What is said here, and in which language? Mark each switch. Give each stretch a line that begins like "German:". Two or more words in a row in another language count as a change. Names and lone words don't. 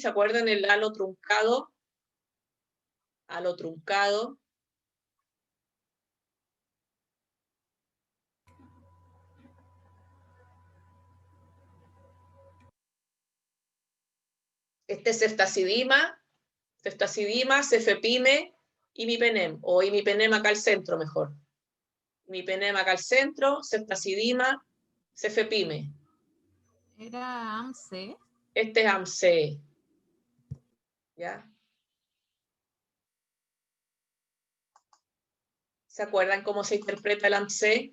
Spanish: ¿Se acuerdan el halo truncado? Halo truncado. Este es ceftacidima, cefepime, imipenem, o imipenem acá al centro mejor. Imipenem acá al centro, ceftacidima, cefepime. ¿Era AMC? Este es AMC. ¿Ya? ¿Se acuerdan cómo se interpreta el AMC?